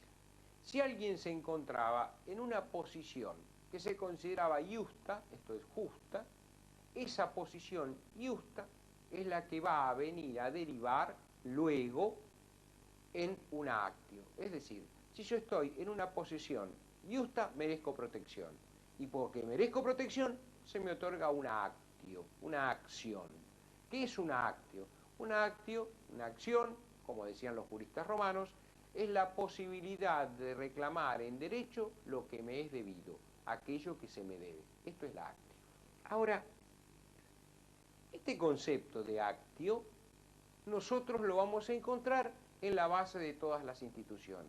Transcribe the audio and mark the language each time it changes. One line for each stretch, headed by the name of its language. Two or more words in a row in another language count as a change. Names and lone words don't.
Spanish: Si alguien se encontraba en una posición que se consideraba justa, esto es justa, esa posición justa es la que va a venir a derivar luego en una actio. Es decir, si yo estoy en una posición justa, merezco protección. Y porque merezco protección, se me otorga una actio, una acción. ¿Qué es una actio? Una actio, una acción, como decían los juristas romanos, es la posibilidad de reclamar en derecho lo que me es debido, aquello que se me debe. Esto es la actio. Ahora, este concepto de actio, nosotros lo vamos a encontrar en la base de todas las instituciones.